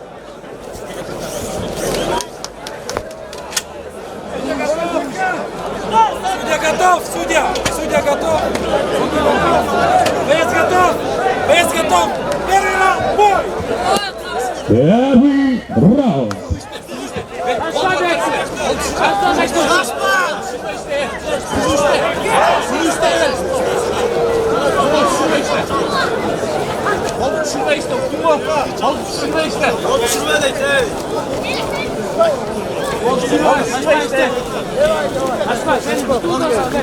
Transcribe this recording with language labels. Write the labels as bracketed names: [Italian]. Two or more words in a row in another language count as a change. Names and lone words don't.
[Russian] Судья готов, судья! Судья готов! Боец готов! Боец готов! Первый раунд, бой! Первый раунд. [Turkish] Şurada işte, Umut. Al şurada işte. Şurada işte. Açma, sen tutuyorsan sen.